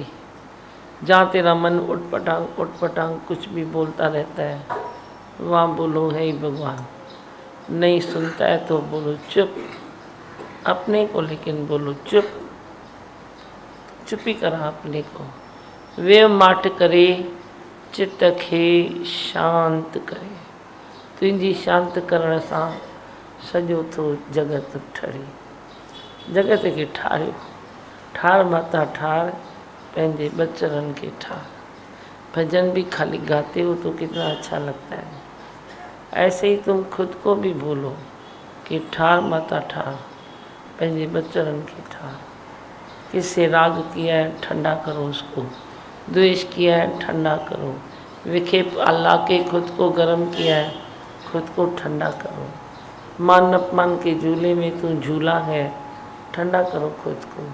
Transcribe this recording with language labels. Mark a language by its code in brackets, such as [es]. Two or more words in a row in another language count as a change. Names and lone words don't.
[hi] जहाँ तेरा मन उटपटांग कुछ भी बोलता रहता है, वहाँ बोलो हे भगवान। नहीं सुनता है तो बोलो चुप, अपने को लेकिन बोलो चुप, चुप ही करा अपने को। [sd] वे माट करे चित्त खे शांत करे, तुझी शांत करण सां सॼो थो जगत ठरे। जगत खे ठारियो, ठार माता ठार, पंहिंजे बचड़नि के ठार। [hi] भजन भी खाली गाते हो तो कितना अच्छा लगता है। ऐसे ही तुम खुद को भी बोलो कि [sd] ठार माता ठार, पंहिंजे बचड़नि के ठार। [hi] किससे राग किया है ठंडा करो उसको, द्वेष किया है ठंडा करो, विखेप अल्लाह के खुद को गर्म किया है, खुद को ठंडा करो। मान अपमान के झूले में तू झूला है, ठंडा करो खुद को।